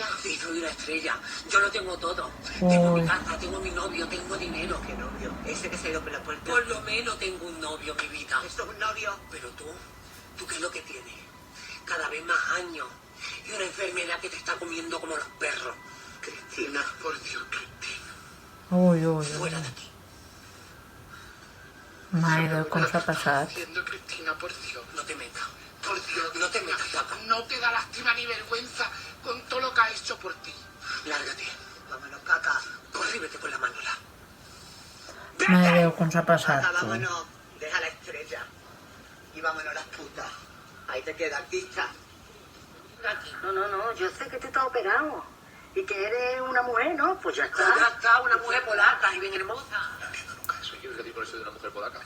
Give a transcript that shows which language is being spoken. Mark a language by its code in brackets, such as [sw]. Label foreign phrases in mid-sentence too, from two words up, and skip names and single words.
[es] Sí, soy una estrella. Yo lo tengo todo. Tengo Uy. mi casa, tengo mi novio, tengo dinero. ¿Qué novio? Ese que se ha ido por la puerta. Por lo menos tengo un novio, mi vida. ¿Esto es un novio? Pero ¿tú qué es lo que tienes? Cada vez más años. Y una enfermedad que te está comiendo como los perros. Cristina, por Dios, Cristina. Ui, ui, Fuera ui. de aquí. [ca] Mare Déu, com s'ha passat. [es] Haciendo, Cristina, por Dios. No te metas. Por Dios. No te metas acá. No te da lástima ni vergüenza con todo lo que ha hecho por ti. Lárgate. Vámonos, caca. Corre, vete por la manola. [ca] Mare Déu, com s'ha passat, [es] Caca, [ca] tu. [es] vámonos. Deja la estrella. Y vámonos las putas. Ahí te queda, artista. Aquí. No, yo sé que tú estás operado y que eres una mujer, ¿no? Pues ya Ya está. está, una mujer polaca y bien hermosa. No entiendo nunca eso. ¿Qué quieres decir por eso de una mujer polaca?